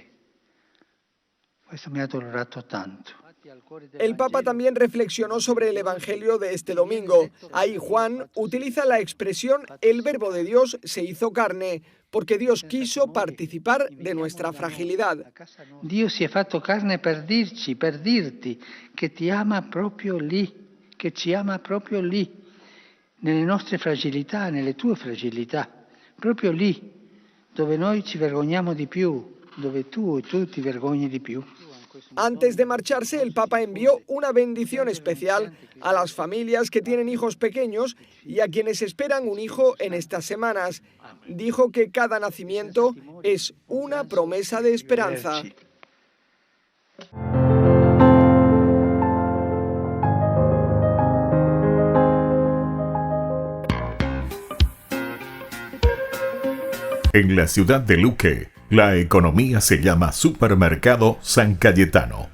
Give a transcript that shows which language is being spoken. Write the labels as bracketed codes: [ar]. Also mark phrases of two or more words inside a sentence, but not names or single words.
[it] Questo mi ha dolorato tanto. [es] El Papa también reflexionó sobre el Evangelio de este domingo. Ahí Juan utiliza la expresión «el verbo de Dios se hizo carne», porque Dios quiso participar de nuestra fragilidad. [it] Dio si è fatto carne per dirti che ti ama proprio lì, che ci ama proprio lì, nelle nostre fragilità, nelle tue fragilità, proprio lì, dove noi ci vergogniamo di più, dove tu ti vergogni di più. [es] Antes de marcharse, el Papa envió una bendición especial a las familias que tienen hijos pequeños y a quienes esperan un hijo en estas semanas. Dijo que cada nacimiento es una promesa de esperanza. En la ciudad de Luque, la economía se llama Supermercado San Cayetano.